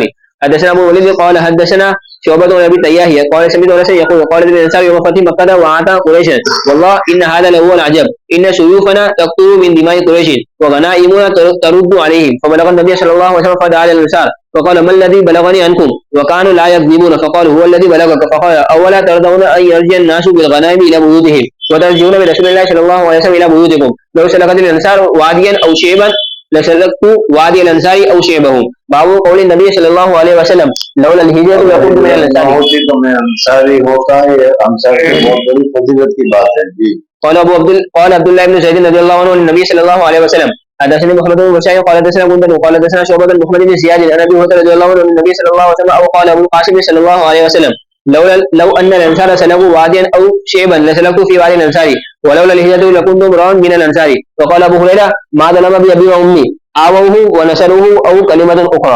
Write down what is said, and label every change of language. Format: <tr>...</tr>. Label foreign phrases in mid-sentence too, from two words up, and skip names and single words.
<ar>حدثنا ابو الوليد قال حدثنا شعبة بن ابي تياهي قال سمعت انس يقول قال الانصار يوم فتح مكة وعاد قريش والله ان هذا لهو العجب ان سيوفنا تقطر من دماء قريش وغنائمنا ترد عليهم فبلغ النبي صلى الله عليه وسلم فدعا للانصار فقال ما الذي بلغني عنكم وكانوا لا يكذبون فقال هو الذي بلغك فقال اولا ترضون ان يرجع الناس بالغنائم الى بيوتهم وترجعون برسول الله صلى الله عليه وسلم الى بيوتكم لو سلكت الانصار واديا او شيبا لسلكت وادي الانصار او شيبهم. باب قول النبي صلى الله عليه وسلم لولا هجرة يكن من الأنصار</ar> <ur>ہوتی تو میں انصاری ہوتا ہے انصار کی بہت بڑی فضیلت کی بات ہے جی.</ur> <ar>قال عبد الله بن زيد رضي الله عنه النبي صلى الله عليه وسلم حدثني محمد بن بشير قال حدثنا غندر قال حدثنا شعبة بن محمد بن زياد عن ابي هريرة رضي الله عنه النبي صلى الله عليه وسلم او قال ابو القاسم صلى الله عليه وسلم لو ان الانصار سلكوا واديا او شيبا لسلكوا في وادي الانصار ولولا الهجرة لكنت امرا من الانصار وقال ابو هريرة ما ظلم بأبي وامي آووه ونصروه او كلمة اخرى.</ar>